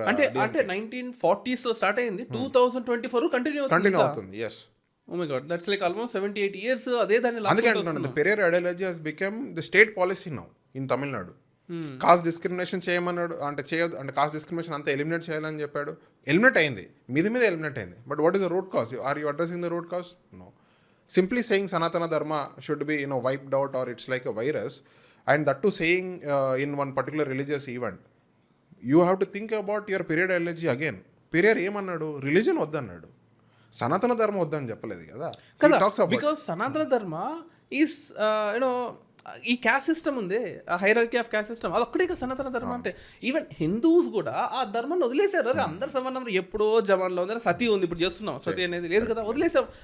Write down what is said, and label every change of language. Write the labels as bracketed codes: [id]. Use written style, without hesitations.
[te] అంటే 1940s లో start అయింది, 2024 కంటిన్యూ అవుతుంది. Yes. [en] oh my god, that's like almost 78 years [te] అదే దాన్ని. అందుకే అంటున్నాను, [en] Periyar ideology has become the state policy now in Tamil Nadu. [te] Cost discrimination చేయమన్నాడు, అంటే చేయదు, అంటే కాస్ట్ డిస్క్రిమినేషన్ అంతా ఎలిమినేట్ చేయాలని చెప్పాడు. [en] Eliminate అయింది, మీద eliminate అయింది. But what is the root cause? Are you addressing the root cause? No. Simply saying Sanatana Dharma should be wiped out or it's like a virus, and that too saying in one particular religious event. You have to think about your period ideology again. [te] Periyar ఏమన్నాడు? Religion వద్దన్నాడు, సనాతన ధర్మ వద్దని చెప్పలేదు కదా. [en] because Sanatana Dharma is you know [te] ఈ క్యాస్ట్ సిస్టమ్ ఉంది, ఆ హైరార్కీ ఆఫ్ క్యాస్ట్ సిస్టమ్, అది ఒక్కడే కదా సనాతన ధర్మం అంటే. ఈవెన్ హిందూస్ కూడా ఆ ధర్మాన్ని వదిలేశారు. అరే అందరు సమానం, ఎప్పుడో జమాన్లో ఉంది, సతీ ఉంది, ఇప్పుడు చేస్తున్నాం, సతీ అనేది లేదు కదా, వదిలేసాం.